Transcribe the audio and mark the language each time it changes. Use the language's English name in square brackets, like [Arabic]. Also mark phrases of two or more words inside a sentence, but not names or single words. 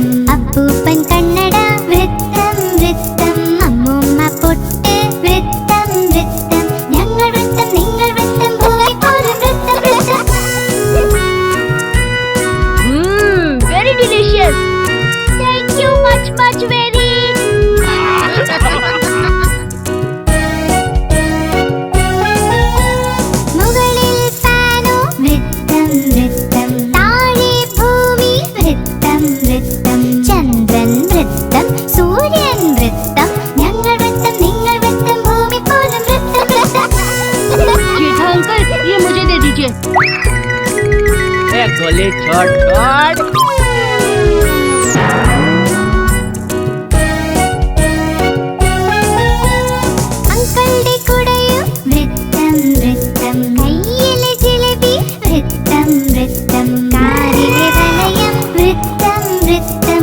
[Malayalam] അപ്പൂപ്പൻ കണ്ണട വൃത്തം വൃത്തം. അമ്മൂമ്മ പൊട്ട് വൃത്തം വൃത്തം. ഞങ്ങൾ വൃത്തം, നിങ്ങൾ വൃത്തം, ഭൂമി പോലും വൃത്തം വൃത്തം. [English] Very delicious. Thank you much very. [Malayalam] മുകളിൽ ഫാനോ വൃത്തം വൃത്തം. താഴെ ഭൂമി വൃത്തം വൃത്തം. ചന്ദ്രൻ വൃത്തം, സൂര്യൻ വൃത്തം. ഞങ്ങൾ വൃത്തം, നിങ്ങൾ വൃത്തം, ഭൂമി പോലും വൃത്തം വൃത്തം. [Hindi] जेठा अंकल, ये मुझे दे दीजिए. गोली छोड़ छोड़. [Malayalam] അങ്കിളുടെ കുടയും വൃത്തം വൃത്തം. കയ്യിലെ ജിലേബി വൃത്തം വൃത്തം. കാറിലെ വലയം വൃത്തം വൃത്തം.